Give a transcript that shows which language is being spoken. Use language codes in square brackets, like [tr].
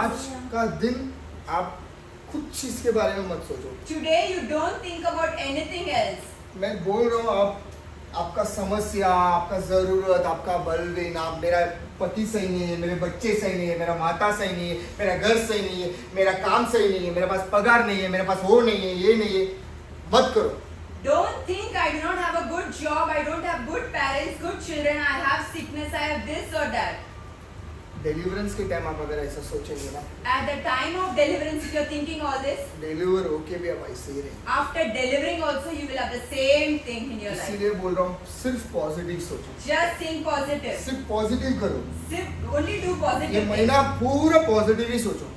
[hi] आज का दिन आप कुछ चीज के बारे में मत सोचो। [en] Today you don't think about anything else. [hi] मैं बोल रहा हूँ आपका समस्या, आपका जरूरत, आपका बलवीन, आप मेरा पति सही नहीं है, मेरे बच्चे सही नहीं है, मेरा माता सही नहीं है, मेरा घर सही नहीं है, मेरा काम सही नहीं है, मेरे पास पगार नहीं है, मेरे पास वो नहीं है, ये नहीं है, मत करो। [en] Don't think I do not have a good job, I don't have good parents, good children, I have sickness, I have this or that. [hi] Deliverance के टाइम आप अगर ऐसा सोचेंगे ना, [en] At the time of deliverance, if you're thinking all this, [hi] deliver होके भी आप ऐसे ही रहे। [en] after delivering also you will have the same thing in your life. [hi] इसीलिए बोल रहा हूँ सिर्फ पॉजिटिव सोचो, [en] Just think positive. [hi] सिर्फ पॉजिटिव करो। [en] Only do [hi] ये [en] positive things. [hi] महीना पूरा पॉजिटिव ही सोचो।